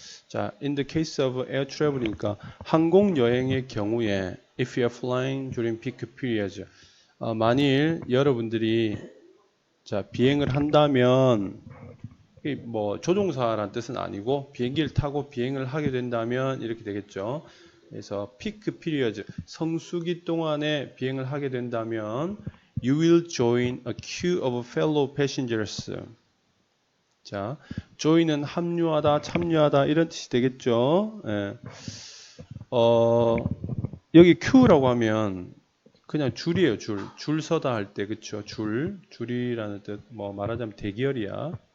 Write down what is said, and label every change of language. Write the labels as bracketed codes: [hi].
[ko] 자, [en] in the case of air travel [ko] 이니까 항공 여행의 경우에 [en] if you are flying during peak periods [ko] 만일 여러분들이 자, 비행을 한다면 뭐 조종사라는 뜻은 아니고 비행기를 타고 비행을 하게 된다면 이렇게 되겠죠. 그래서 [en] peak periods [ko] 성수기 동안에 비행을 하게 된다면 [en] you will join a queue of fellow passengers. [ko] 자, join은 합류하다, 참여하다 이런 뜻이 되겠죠. 예. 여기 queue라고 하면 그냥 줄이에요, 줄. 줄 서다 할 때, 그쵸? 줄이라는 뜻. 뭐 말하자면 대기열이야.